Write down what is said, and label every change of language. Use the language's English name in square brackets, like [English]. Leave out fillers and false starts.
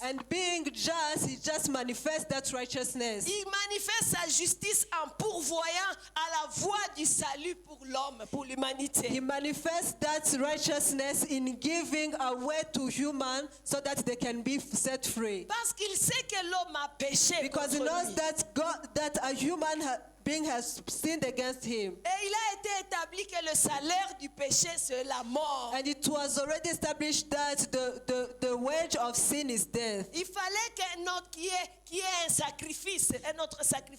[English] And being just, he just manifests that righteousness. [French] Il manifeste sa justice en pourvoyant à la voie du salut pour l'homme, pour l'humanité. [English] He manifests that righteousness in giving a way to human so that they can be set free. [French] Parce qu'il sait que l'homme a péché [English] Because he [French] contre [English] knows [French] lui. [English] that God, that a human being has sinned against him. [French] Et il a été établi que le salaire du péché, c'est la mort. [English] And it was already established that the wage of sin is death. [French] Il fallait qu'il y ait un sacrifice, un autre sacrifice.